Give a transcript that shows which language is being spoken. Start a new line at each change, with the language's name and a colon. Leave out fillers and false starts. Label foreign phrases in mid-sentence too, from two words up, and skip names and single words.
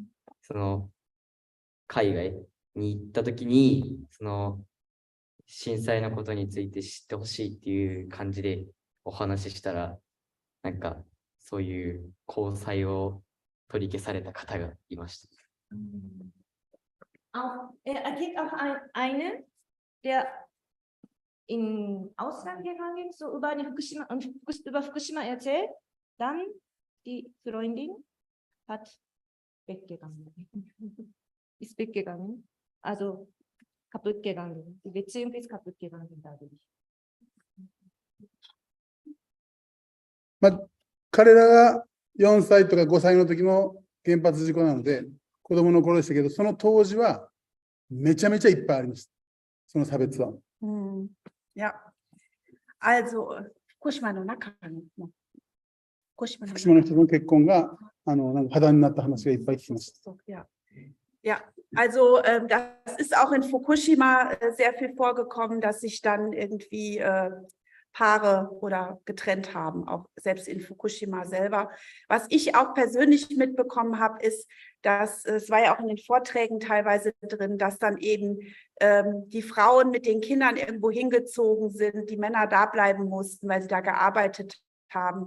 Japanese: 海外に行った時に、震災のことについて知ってほしいっていう感じでお話ししたら、なんかそういう交際を取り消された方がいました。
German: Er kennt auch einen, der in Ausland gegangen ist, so über Fukushima erzählt, dann die Freundin ist weggegangen, also kaputt gegangen, die Beziehung ist kaputt gegangen dadurch.
Japanese: 彼らが4歳とか5歳の時の原発事故なので、子供の頃でしたけど、その当時はめちゃめちゃいっぱいありました。その差別は。
German: Ja, also
Japanese: 福島の中の福島の人の結婚がなんか破談になった話がいっぱい聞きました。
German: Ja, also das ist auch in Fukushima sehr viel vorgekommen, dass sich dann irgendwie Paare oder getrennt haben, auch selbst in Fukushima selber. Was ich auch persönlich mitbekommen habe, ist, dass es war ja auch in den Vorträgen teilweise drin, dass dann eben die Frauen mit den Kindern irgendwo hingezogen sind, die Männer da bleiben mussten, weil sie da gearbeitet haben.